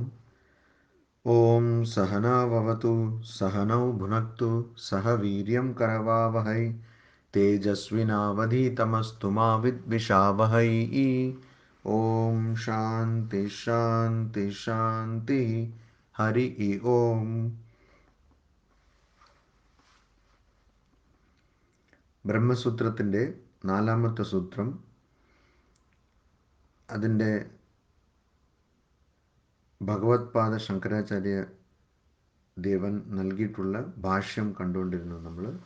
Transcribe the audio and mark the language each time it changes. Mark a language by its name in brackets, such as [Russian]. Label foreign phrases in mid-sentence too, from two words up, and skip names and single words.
[Sanskrit] ओम सहना भवतु सहनौ भुनक्तु सह वीर्यं करवावहै तेजस्विनावधीतमस्तु मा विद्विषावहै। ओम शांति शांति शांति। हरि ओम। [Malayalam] ബ്രഹ്മസൂത്രത്തിൻ്റെ നാലാമത്തെ സൂത്രം, അതിൻ്റെ ഭഗവത്പാദ ശങ്കരാചാര്യ ദേവൻ നൽകിയിട്ടുള്ള ഭാഷ്യം കണ്ടുകൊണ്ടിരുന്നു നമ്മൾ.